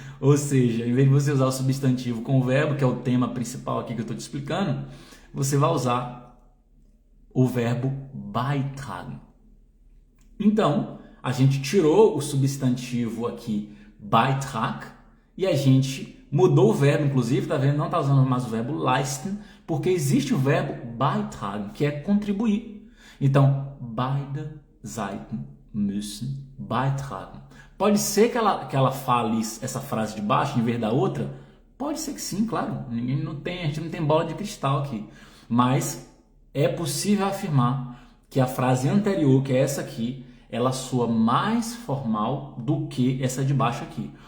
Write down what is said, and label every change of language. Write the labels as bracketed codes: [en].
[pt] Ou seja, em vez de você usar o substantivo com o verbo, que é o tema principal aqui que eu estou te explicando, você vai usar o verbo beitragen. Então, a gente tirou o substantivo aqui, Beitrag, e a gente mudou o verbo, inclusive, tá vendo? Não está usando mais o verbo leisten, porque existe o verbo beitragen, que é contribuir. [de] Então, beide Seiten müssen beitragen. [pt] Pode ser que ela fale essa frase de baixo em vez da outra? Pode ser que sim, claro. A gente não tem bola de cristal aqui. Mas é possível afirmar que a frase anterior, que é essa aqui, ela soa mais formal do que essa de baixo aqui.